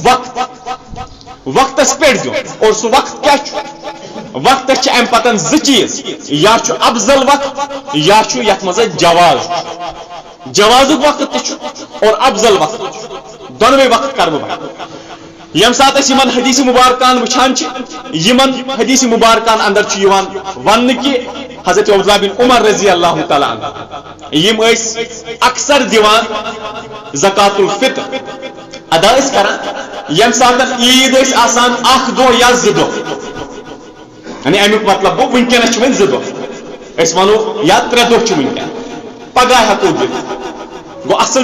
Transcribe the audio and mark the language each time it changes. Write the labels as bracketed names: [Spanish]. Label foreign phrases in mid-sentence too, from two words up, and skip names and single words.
[Kashmiri] وقتس پٮ۪ٹھ دیُن اور سُہ وقت کیا چھُ وقتس چھِ امہِ پتن زٕ چیٖز یا چھُ افضل وقت یا چھُ یتھ منٛز جواز جوازُک وقت تہِ چھُ اور افضل وقت تہِ چھُ دۄنوے وقت کرٕ بہٕ ییٚمہِ ساتہٕ أسۍ یِمن حدیث مبارکان وٕچھان چھِ یِمن حدیث مبارکان اندر چھُ یِوان وننہٕ کہِ حضرت عبداللہ بن عمر رضی [Arabic] اللہ تعالیٰ عنہ [Kashmiri] یِم ٲسۍ اکثر دِوان [Arabic] زکات الفطر [Kashmiri] ادا ٲسۍ کران ییٚمہِ ساتہٕ عیٖد ٲسۍ آسان اکھ دۄہ یا زٕ دۄہ یعنی امیُک مطلب گوٚو وٕنکیٚنس چھِ وۄنۍ زٕ دۄہ أسۍ ونو یا 3 دۄہ چھِ وٕنکیٚن پگاہ ہیٚکو دِتھ گوٚو اصل